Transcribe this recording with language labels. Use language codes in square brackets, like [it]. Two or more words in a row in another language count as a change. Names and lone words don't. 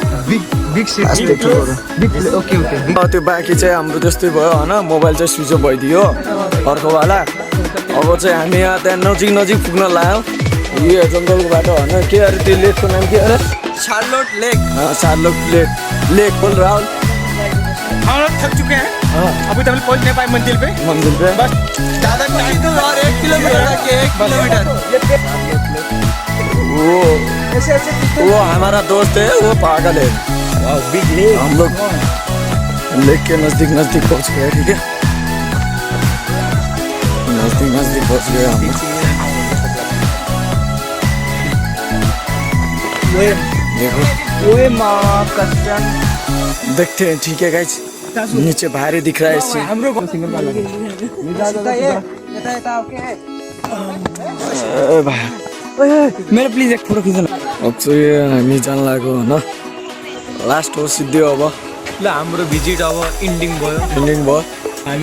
[ne] त्यो बाँकी चाहिँ हाम्रो त्यस्तै भयो होइन मोबाइल चाहिँ [en] switch off [ne] भइदियो अर्कोवाला अब चाहिँ हामी यहाँ त्यहाँ नजिक पुग्न लाग्यौँ यो जङ्गलको बाटो होइन के अरे त्यो लेकको नाम के अरे शार्लोट लेक [hi] शार्लोट लेक बोल राहुल हम लोग थक चुके हैं अभी तक पहुंच नहीं पाए मंजिल पे बस ज्यादा टाइम तो और 1 किलोमीटर तक 1 किलोमीटर वो हमारा दोस्त है वो पागल है हम लोग लेक के नजदीक पहुंच गए ठीक है नजदीक पहुंच गए हम देखो देखते हैं ठीक है गाइस नीचे भारी दिख रहा है इससे [ne] मेरो प्लिज एक फोटो खिच्नु अब चाहिँ हामी जान लाग्यो होइन लास्ट हो सिद्धियो अब ल हाम्रो भिजिट अब इन्डिङ भयो हामी